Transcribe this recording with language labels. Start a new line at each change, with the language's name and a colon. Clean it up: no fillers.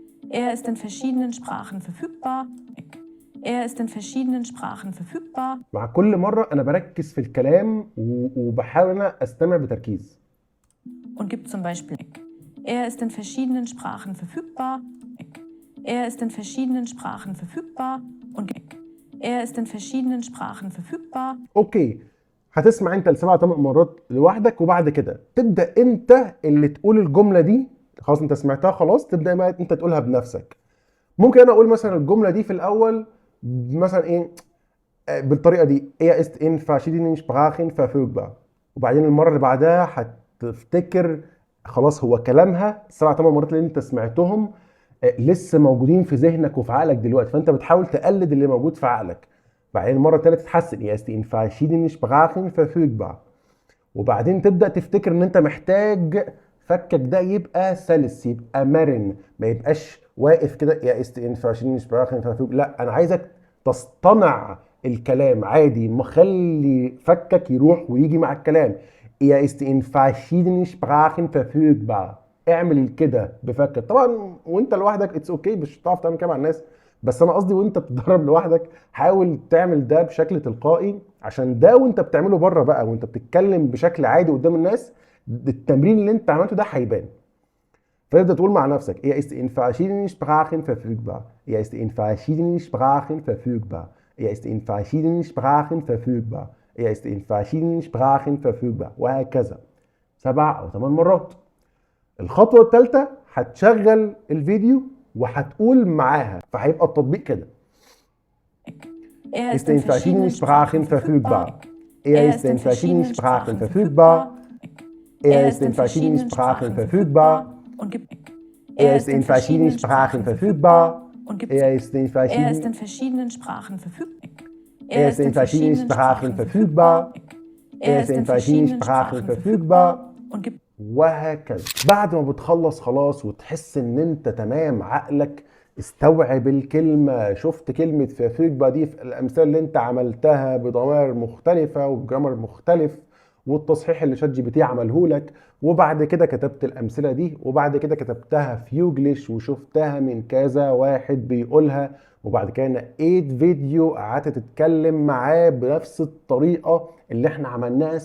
German: Er ist in verschiedenen Sprachen verfügbar. Er ist in verschiedenen Sprachen verfügbar.
Arabic: مع كل مرة انا بركز في الكلام وبحاول انا استمع بتركيز.
German: Und gibt zum Beispiel Er ist in verschiedenen Sprachen verfügbar. Er ist in verschiedenen Sprachen verfügbar. Und Er ist in verschiedenen Sprachen verfügbar.
Arabic: اوكي، هتسمع انت ل7 8 مرات لوحدك وبعد كده تبدا انت اللي تقول الجمله دي. خلاص انت سمعتها خلاص، تبدا بقى انت تقولها بنفسك. ممكن انا اقول مثلا الجمله دي في الاول مثلا ايه بالطريقه دي
German: Er ist in verschiedenen Sprachen verfügbar،
Arabic: وبعدين المره اللي بعدها هتفتكر خلاص هو كلامها 7 8 مرات اللي انت سمعتهم لسه موجودين في ذهنك وفي عقلك دلوقتي، فانت بتحاول تقلد اللي موجود في عقلك. بعدين المره الثالثه تتحسن
German: Er ist in verschiedenen Sprachen verfügbar،
Arabic: وبعدين تبدا تفتكر ان انت محتاج فكك ده يبقى سلس، يبقى مرن، ما يبقاش واقف كده Er ist in verschiedenen Sprachen verfügbar. لا، انا عايزك تصطنع الكلام عادي، مخلي فكك يروح ويجي مع الكلام.
German: Er ist in verschiedenen Sprachen verfügbar.
Arabic: اعمل كده بفكك. طبعا وانت لوحدك اتس اوكي، مش هتعرف تعمل كده مع الناس، بس انا قصدي وانت بتتدرب لوحدك حاول تعمل ده بشكل تلقائي، عشان ده وانت بتعمله بره بقى وانت بتتكلم بشكل عادي قدام الناس التمرين اللي انت عملته ده هيبان. فتبدا تقول مع نفسك
German: Er ist in verschiedenen Sprachen verfügbar. Er ist in verschiedenen Sprachen verfügbar. Er ist in verschiedenen Sprachen verfügbar. Er ist in verschiedenen Sprachen verfügbar،
Arabic: وهكذا 7 أو 8 مرات. الخطوة الثالثة هتشغل الفيديو وهتقول معاها، فهيبقى التطبيق كده
German: Er ist in verschiedenen Sprachen verfügbar. Er ist in verschiedenen Sprachen verfügbar. Er ist in verschiedenen Sprachen verfügbar. Und gibt Er ist in verschiedenen Sprachen verfügbar. Und gibt Er ist in Er ist in verschiedenen Sprachen verfügbar. Er ist in verschiedenen Sprachen verfügbar. Er ist in verschiedenen Sprachen verfügbar. Und gibt
Arabic: وهكذا. بعد ما بتخلص خلاص وتحس ان انت تمام، عقلك استوعب الكلمة، شفت كلمة فيجبا دي في الامثال اللي انت عملتها بضمائر مختلفة وبجرامر مختلف والتصحيح اللي شات جي بي تي عمله لك، وبعد كده كتبت الامثلة دي، وبعد كده كتبتها في يوجليش وشفتها من كذا واحد بيقولها، وبعد كده نقيت فيديو قعدت تتكلم معاه بنفس الطريقة اللي احنا عملناها.